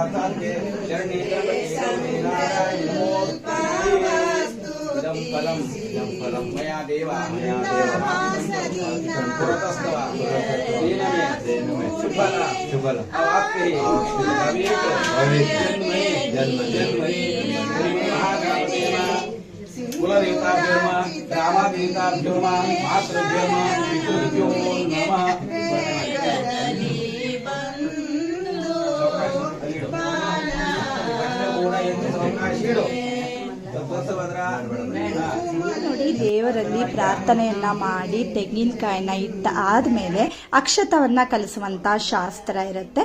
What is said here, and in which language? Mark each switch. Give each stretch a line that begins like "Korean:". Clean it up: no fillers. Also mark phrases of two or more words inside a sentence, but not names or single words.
Sanskrit: सर्वार्थार्थे शरण्ये त्र्यंबके गौरी नारायणी नमोस्तुते इदं फलं मया देवा पुरतस्तव दीनमे शुभल अवाप्तिः भवेत् जन्मनि महागणपते नमः कुलदेवताभ्यो नमः ग्रामादेवताभ्यो नमः मातृभ्यो नमः पितृभ्यो नमः
Kannada: ನೋಡಿ, ದೇವರಲ್ಲಿ ಪ್ರಾರ್ಥನೆಯನ್ನ ಮಾಡಿ ತೆಂಗಿನಕಾಯಿನ ಇಟ್ಟ ಆದ್ಮೇಲೆ ಅಕ್ಷತವನ್ನ ಕಲಿಸುವಂತ ಶಾಸ್ತ್ರ ಇರುತ್ತೆ.